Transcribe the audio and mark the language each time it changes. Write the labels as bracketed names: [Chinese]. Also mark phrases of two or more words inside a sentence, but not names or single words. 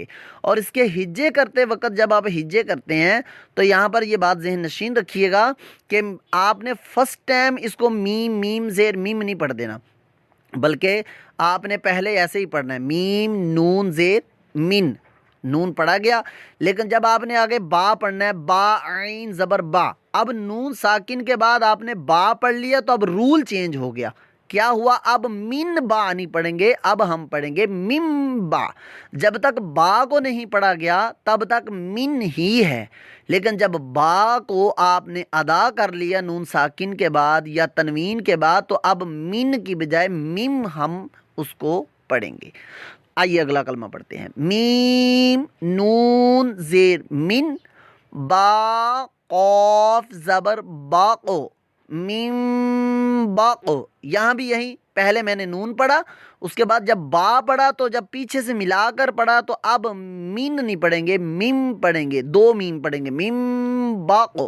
[Urdu] اور اس کے ہجے کرتے وقت جب آپ ہجے کرتے ہیں تو یہاں پر یہ بات ذہن نشین رکھیے گا کہ آپ نے [English] first time [Urdu] اس کو میم میم زیر میم نہیں پڑھ دینا، بلکہ آپ نے پہلے ایسے ہی پڑھنا ہے، میم نون زیر من، نون پڑھا گیا، لیکن جب آپ نے آگے با پڑھنا ہے، با عین زبر با، اب نون ساکن کے بعد آپ نے با پڑھ لیا تو اب [English] rule change [Urdu] ہو گیا. کیا ہوا؟ اب من با نہیں پڑھیں گے، اب ہم پڑھیں گے مم با۔ جب تک با کو نہیں پڑھا گیا تب تک من ہی ہے، لیکن جب با کو آپ نے ادا کر لیا نون ساکن کے بعد یا تنوین کے بعد تو اب من کی بجائے مم ہم اس کو پڑھیں گے۔ آئیے اگلا کلمہ پڑھتے ہیں۔ میم نون زیر من، با قاف زبر باقو، میم باقو۔ یہاں بھی یہی، پہلے میں نے نون پڑھا، اس کے بعد جب با پڑھا تو جب پیچھے سے ملا کر پڑھا تو اب مین نہیں پڑھیں گے، میم پڑھیں گے، دو میم پڑھیں گے، میم باقو۔